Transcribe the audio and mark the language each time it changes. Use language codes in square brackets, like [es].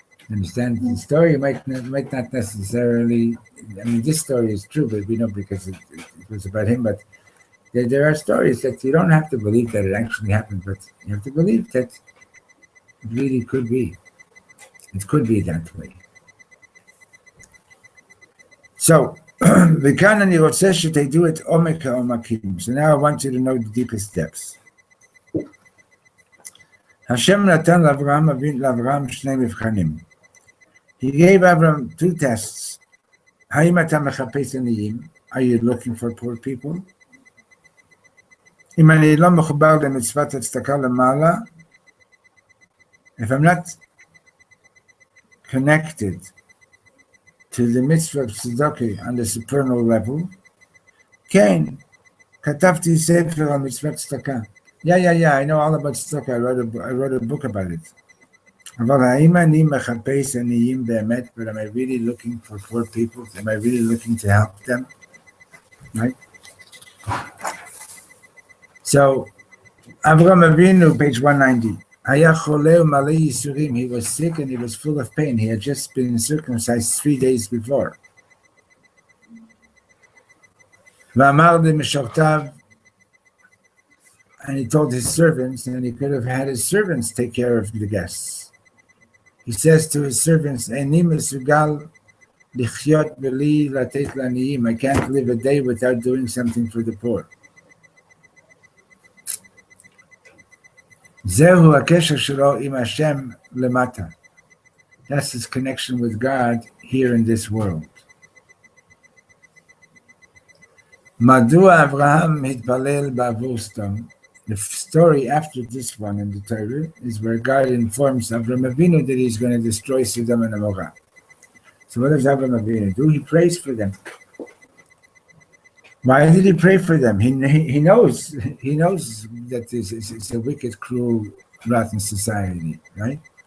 [en] Understand? The story might not necessarily. I mean, this story is true, but we know because it was about him. But there are stories that you don't have to believe that it actually happened, but you have to believe that it really could be. It could be that way. [he] So, וכאן אני רוצה שתדעו את עומק העומקים. [en] So now I want you to know the deepest depths. [he] השם נתן לאברהם שני מבחנים. [en] He gave Abraham 2 tests. [he] האם אתה מחפש עניים? [en] Are you looking for poor people? [he] אם אני לא מחובר למצוות הצדקה למעלה, [en] if I'm not connected to the mitzvah of tzedakah on the supernal level, [he] כן, כתבתי ספר על מצוות צדקה. [en] Yeah, I know all about tzedakah. I wrote a book about it. [he] אבל האם אני מחפש עניים באמת, [en] but am I really looking for poor people? Am I really looking to help them? Right? So, Avraham Avinu, page 190. [he] היה חולה ומלא ייסורים. [en] He was sick and he was full of pain. He had just been circumcised 3 days before. [he] ואמר למשרתיו, [en] and he told his servants, and he could have had his servants take care of the guests. He says to his servants, [he] איני מסוגל לחיות בלי לתת לעניים. [en] I can't live a day without doing something for the poor. [he] זהו הקשר שלו עם השם למטה. [en] That's his connection with God here in this world. [he] מדוע אברהם התפלל בעבור סדום? [en] The story after this one in the Torah is where God informs Avraham Avinu that he's going to destroy Sodom and Gomorrah. So what does Avraham Avinu do? He prays for them. Why did he pray for them? He knows that it's a wicked, cruel, rotten society, right?